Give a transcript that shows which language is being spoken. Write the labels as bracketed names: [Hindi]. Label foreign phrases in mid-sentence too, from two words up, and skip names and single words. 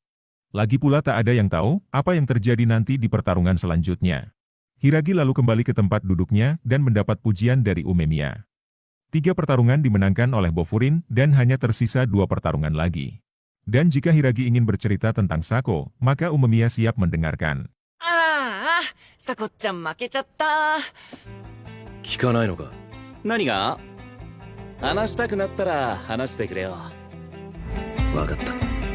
[Indonesian] Lagi pula tak ada yang tahu apa yang terjadi nanti di pertarungan selanjutnya. Hiragi lalu kembali ke tempat duduknya dan mendapat pujian dari Umemiya. 3 pertarungan dimenangkan oleh Bofurin dan hanya tersisa 2 pertarungan lagi. Dan jika Hiragi ingin bercerita tentang Sako, maka Umemiya siap mendengarkan. [Japanese] ああ、さこっちゃん負けちゃった。聞かないのか。何が？話したくなったら話してくれよ。わかった。